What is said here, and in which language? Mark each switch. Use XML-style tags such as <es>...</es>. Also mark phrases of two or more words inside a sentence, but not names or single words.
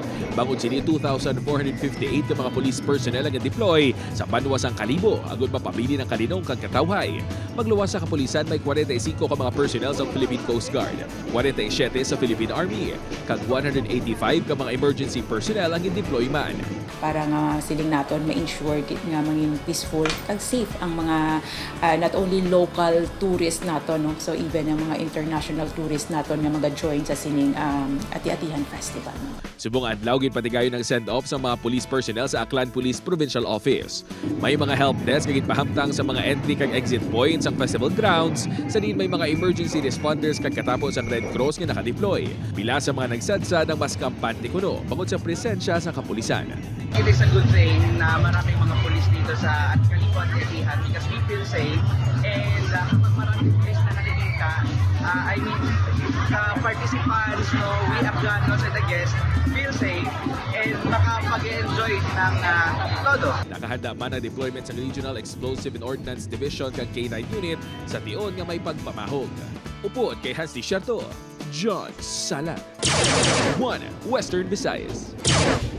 <hil>Bangod sini 2,458 ka mga</hil> <en>police personnel</en> <hil>ang deploy sa banwa sang Kalibo agud mapabili ng kalinong kag katawhay. Magluwas sa kapulisan may 45 ka mga personnel sa Philippine Coast Guard, 47 sa Philippine Army, kag 185 ka mga</hil> <en>emergency personnel</en> <hil>ang i-deploy man. Para nga siling naton ma-ensure nga maging peaceful kag safe ang mga</hil> <en>not only local tourists</en> <hil>naton, no? So even ang mga</hil> <en>international tourists</en> <hil>naton nga mag-join sa sining Ati-Atihan Festival. No? Subong adlaw ginpatigayon ng send-off sa mga police personnel sa Aklan Police Provincial Office. May mga</hil> <en>help desk</en> <hil>nga ginpahamtang sa mga entry kag</hil> <en>exit points</en> <hil>sa festival grounds. Sa din may mga emergency responders kag katapos ang Red Cross nga nakadeploy. Pila sa mga nagsadsad ang mas kampante kuno bangod sa presensya sa kapulisan.</hil> <en>It is a good thing</en> <tl>na maraming mga pulis dito sa Kalibo at Atihan</tl> <en>because we feel safe</en> <tl>and kapag maraming pulis na nakikita,</tl> <en>participants, no, we Afghanos and the guests feel safe and</en> <tl>makapag-enjoy ng todo.</tl> <hil>Nakahanda man ang deployment sa Regional Explosive and Ordnance Division kag K9 Unit sa tion nga may pagpamahog. Upuan kay Hans Desierto, John Sala, 1 Western Visayas.</hil>